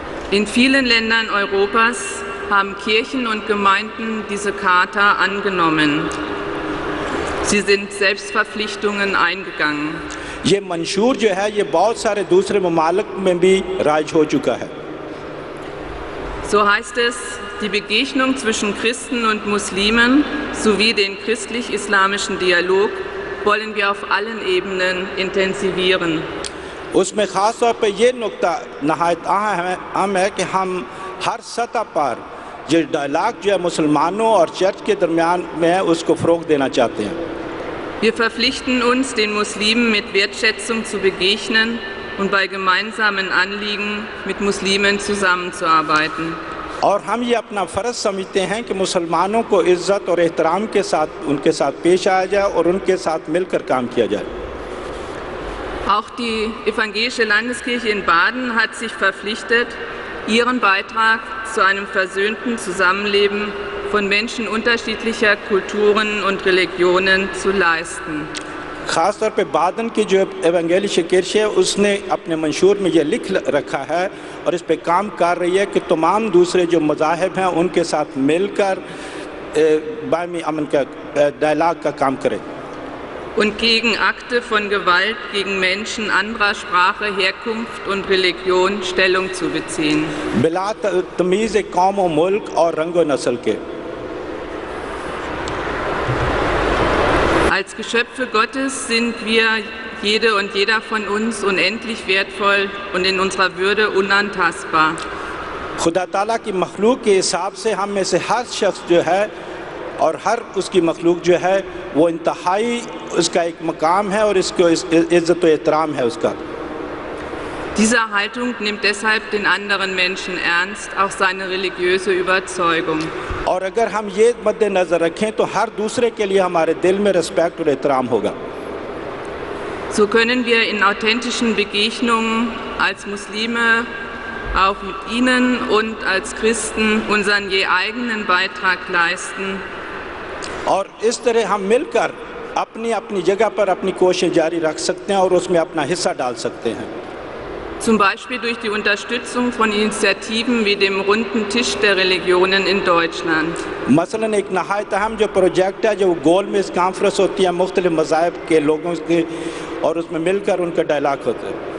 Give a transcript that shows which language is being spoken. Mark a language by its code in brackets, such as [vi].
[de] In vielen Ländern Europas haben Kirchen und Gemeinden diese Charta angenommen. Sie sind Selbstverpflichtungen eingegangen. [hi] ये मंशूर जो है ये बहुत सारे दूसरे ममालिक में भी राइज हो चुका है। [de] So heißt es, die Begegnung zwischen Christen und Muslimen sowie den christlich-islamischen Dialog wollen wir auf allen Ebenen intensivieren. [hi] उसमें ख़ास तौर पे ये नुक्ता नहायत अहम है कि हम हर सतह पर जो डायलॉग जो है मुसलमानों और चर्च के दरमियान में है उसको फ़रोग़ देना चाहते हैं। [de] Wir verpflichten uns, den Muslimen mit Wertschätzung zu begegnen und bei gemeinsamen Anliegen mit Muslimen zusammenzuarbeiten. [hi] और हम ये अपना फ़र्ज़ समझते हैं कि मुसलमानों को इज़्ज़त और एहतराम के साथ उनके साथ पेश आया जाए और उनके साथ मिलकर काम किया जाए। [de] Auch die Evangelische Landeskirche in Baden hat sich verpflichtet, ihren Beitrag zu einem versöhnten Zusammenleben von Menschen unterschiedlicher Kulturen und Religionen zu leisten. [hi] ख़ास तौर पे बादन की जो एवेंगेलिश किर्च है उसने अपने मंशूर में ये लिख रखा है और इस पे काम कर रही है कि तमाम दूसरे जो मज़ाहिब हैं उनके साथ मिलकर बाहमी अमन का डायलॉग का काम करे [de] und gegen Akte von Gewalt gegen Menschen anderer Sprache, Herkunft und Religion Stellung zu beziehen. [hi] बिला तमीज़ कौम और मुल्क और रंग व नस्ल के। [de] Als Geschöpfe Gottes sind wir, jede und jeder von uns, unendlich wertvoll und in unserer Würde unantastbar. [hi] खुदा ताला की मखलूक के हिसाब से हम में से हर शख्स जो है और हर उसकी मखलूक जो है वो इंतहाई उसका एक मकाम है और इसको इज़्ज़त व एहतराम है उसका। [de] Diese Haltung nimmt deshalb den anderen Menschen ernst, auch seine religiöse Überzeugung. [hi] और अगर हम ये मद्देनज़र रखें तो हर दूसरे के लिए हमारे दिल में रिस्पेक्ट और एहतराम होगा। [de] So können wir in authentischen Begegnungen als Muslime, auch mit ihnen und als Christen unseren je eigenen Beitrag leisten. [hi] और इस तरह हम मिलकर अपनी अपनी जगह पर अपनी कोशिश जारी रख सकते हैं और उसमें अपना हिस्सा डाल सकते हैं। [de] Zum Beispiel durch die Unterstützung von Initiativen wie dem Runden Tisch der Religionen in Deutschland. [hi] मसलन एक नहायत अहम जो प्रोजेक्ट है जो गोल में इस कॉन्फ्रेंस होती है मुख्तलिफ मज़ाहिब के लोगों के और उसमें मिलकर उनका डायलॉग होता है।